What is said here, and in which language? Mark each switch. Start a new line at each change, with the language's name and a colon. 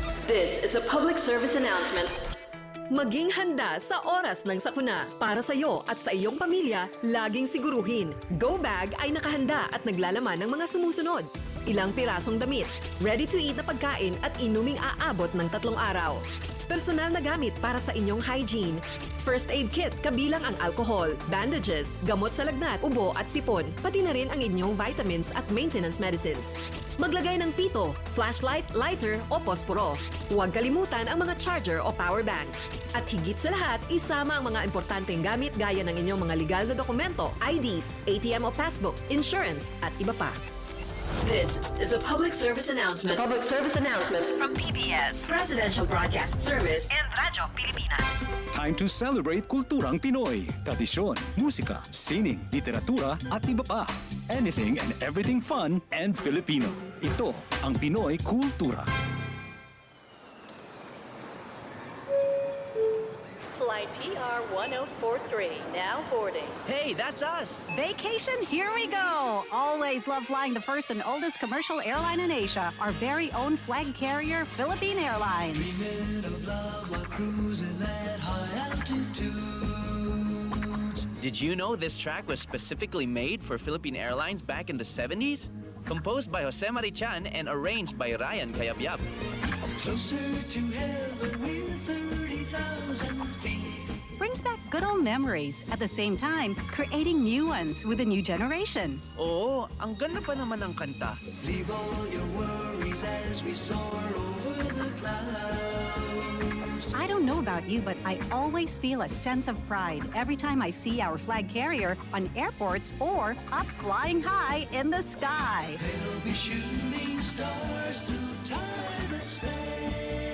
English: This is a public service announcement.
Filipino: Maging handa sa oras ng sakuna. Para sa iyo at sa iyong pamilya, laging siguruhin. Go Bag ay nakahanda at naglalaman ng mga sumusunod. Ilang pirasong damit, ready-to-eat na pagkain at inuming aabot ng 3 araw. Personal na gamit para sa inyong hygiene. First aid kit kabilang ang alcohol, bandages, gamot sa lagnat, ubo at sipon, pati na rin ang inyong vitamins at maintenance medicines. Maglagay ng pito, flashlight, lighter o posporo. Huwag kalimutan ang mga charger o power bank. At higit sa lahat, isama ang mga importanteng gamit gaya ng inyong mga legal na dokumento, IDs, ATM o passbook, insurance at iba pa.
English: This is a public service announcement. From PBS, Presidential Broadcast Service and Radyo Pilipinas. Time to celebrate
Filipino: kulturang Pinoy. Tradisyon, musika, sining, literatura at iba pa.
English: Anything and everything fun and Filipino.
Filipino: Ito ang Pinoy Kultura.
English: Flight PR 1043, now boarding. Hey, that's us! Vacation, here we go! Always love flying the first and oldest commercial airline in Asia, our very own flag carrier, Philippine Airlines. Dreaming of love while cruising at high altitudes. Did you know this track was specifically made for Philippine Airlines back in the 70s? Composed by Jose Marichan and arranged by Ryan Cayabyab. Closer to heaven with 30,000 feet. Brings back good old memories, at the same time, creating new ones with a new generation.
Filipino: Oo, ang ganda pa naman ng kanta.
English: Leave all your worries as we soar over the clouds. I don't know about you, but I always feel a sense of pride every time I see our flag carrier on airports or up flying high in the sky. They'll be shooting stars through time and space.